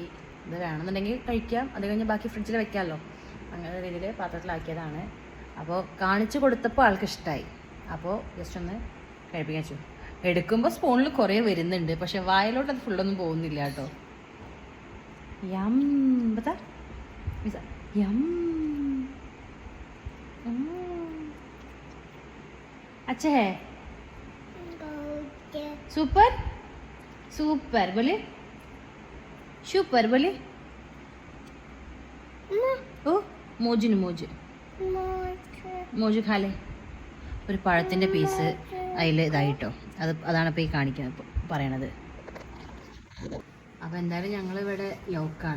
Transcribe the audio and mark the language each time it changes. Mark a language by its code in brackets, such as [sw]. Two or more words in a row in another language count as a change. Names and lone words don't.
[ml] ഇത് വേണമെന്നുണ്ടെങ്കിൽ കഴിക്കാം, അത് കഴിഞ്ഞ് ബാക്കി ഫ്രിഡ്ജിൽ വെക്കാമല്ലോ, അങ്ങനെ രീതിയിൽ പാത്രത്തിലാക്കിയതാണ്. അപ്പോൾ കാണിച്ചു കൊടുത്തപ്പോൾ ആൾക്ക് ഇഷ്ടമായി. അപ്പോൾ ജസ്റ്റ് ഒന്ന് കഴിപ്പിക്കാൻ വെച്ചു. എടുക്കുമ്പോൾ സ്പൂണിൽ കുറേ വരുന്നുണ്ട്, പക്ഷെ വായിലോട്ട് അത് ഫുള്ളൊന്നും പോകുന്നില്ല കേട്ടോ. [hi] യം ബതാ യം अच्छा है, सुपर सुपर बोले, सुपर बोले. ഓ മോജിന് മോജ് ഖാലേ. [ml] ഒരു പഴത്തിൻ്റെ പീസ് അതിൽ ഇതായിട്ടോ, അതാണ് ഇപ്പോൾ ഈ കാണിക്കുന്നത്, ഇപ്പോൾ പറയണത്. അപ്പോൾ എന്തായാലും ഞങ്ങളിവിടെ ലോക്കാണ്.